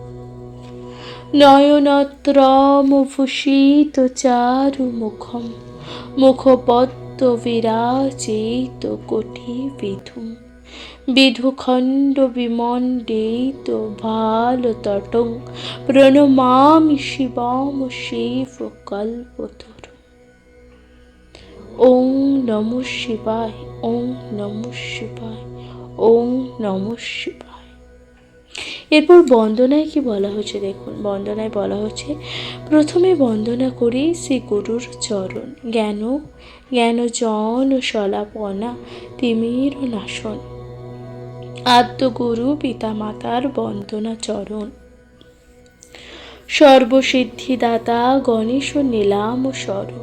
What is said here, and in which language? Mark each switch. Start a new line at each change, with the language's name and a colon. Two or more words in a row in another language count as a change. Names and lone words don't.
Sanskrit: নয়নত্রমভূষিত চারু মুখম মুখপদ্ম বিরাজিত কোটি বিধুম বিধুখণ্ড বিমণ্ডিত ভালতটং প্রণমামি শিবম শিব কল্পতরু। ওং নমঃ শিবায়, ওং নমঃ শিবায়, ওং নমঃ শিবায়।
Bangla: এরপর বন্দনায় কি বলা হচ্ছে দেখুন। বন্দনায় বলা হচ্ছে, প্রথমে বন্দনা করি শ্রী গুরুর চরণ, জ্ঞান জন সলাপনা তিমির নাশন আদ্যগুরু পিতা মাতার বন্দনা চরণ সর্বসিদ্ধিদাতা গণেশ নীলাম শরণ।